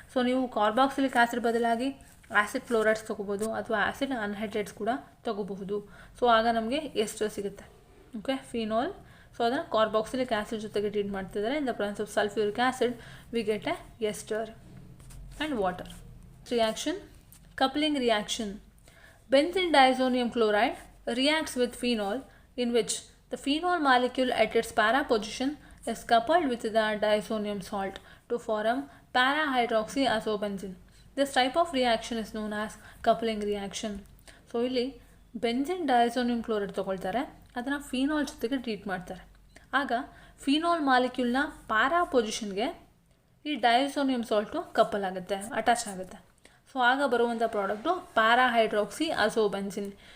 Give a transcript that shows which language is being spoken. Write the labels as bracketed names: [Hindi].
[Kannada] So ನೀವು carboxylic acid ಬದಲಾಗಿ acid chlorides ತೊಗೋಬೋದು, ಅಥವಾ ಆ್ಯಸಿಡ್ ಅನ್ಹೈಡ್ರೇಟ್ಸ್ ಕೂಡ ತೊಗೋಬಹುದು. ಸೊ ಆಗ ನಮಗೆ ಎಸ್ಟರ್ ಸಿಗುತ್ತೆ. Okay, phenol. ಸೊ ಅದನ್ನು ಕಾರ್ಬಾಕ್ಸಿಲಿಕ್ ಆ್ಯಸಿಡ್ ಜೊತೆಗೆ ಟ್ರೀಟ್ ಮಾಡ್ತಿದ್ದಾರೆ [English] In the presence of sulphuric acid, we get a ester and water. Reaction coupling reaction. Benzene diazonium chloride reacts with phenol, in which the phenol molecule at its para position is coupled with the diazonium salt to form para-hydroxyazobenzene. This type of reaction is known as coupling reaction. [Kannada] So ಇಲ್ಲಿ benzene ಡೈಸೋನಿಯಂ chloride ತೊಗೊಳ್ತಾರೆ, ಅದನ್ನು phenol ಜೊತೆಗೆ treat ಮಾಡ್ತಾರೆ. ಆಗ phenol ಮಾಲಿಕ್ಯೂಲ್ನ para ಪೊಸಿಷನ್ಗೆ ಈ ಡೈಸೋನಿಯಂ salt couple ಆಗುತ್ತೆ, attach ಆಗುತ್ತೆ. So ಆಗ ಬರುವಂಥ ಪ್ರಾಡಕ್ಟು ಪ್ಯಾರಾಹೈಡ್ರಾಕ್ಸಿ ಅಜೋಬೆನ್ಸಿನ್.